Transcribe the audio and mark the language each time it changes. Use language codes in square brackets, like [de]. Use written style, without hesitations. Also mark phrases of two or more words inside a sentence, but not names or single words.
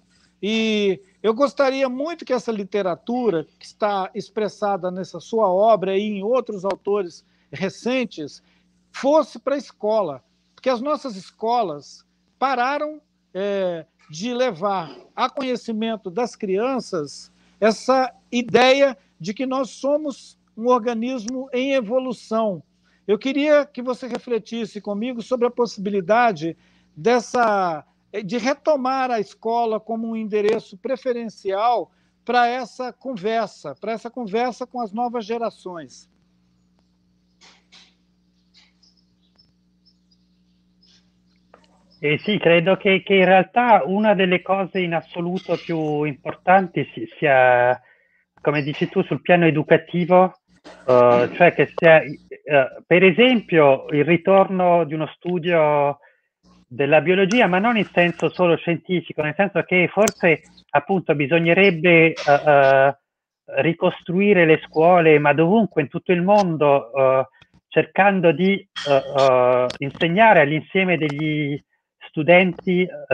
[pt] E eu gostaria muito que essa literatura, que está expressada nessa sua obra e em outros autores recentes, fosse para a escola, porque as nossas escolas pararam de levar a conhecimento das crianças essa ideia de que nós somos um organismo em evolução. Eu queria que você refletisse comigo sobre a possibilidade de retomar a escola como um endereço preferencial para essa conversa com as novas gerações. [it] Sì, credo che in realtà una delle cose in assoluto più importanti sia, come dici tu, sul piano educativo, cioè che sia, per esempio, il ritorno di uno studio della biologia, ma non in senso solo scientifico, nel senso che forse appunto bisognerebbe ricostruire le scuole, ma dovunque in tutto il mondo, cercando di insegnare all'insieme degli studenti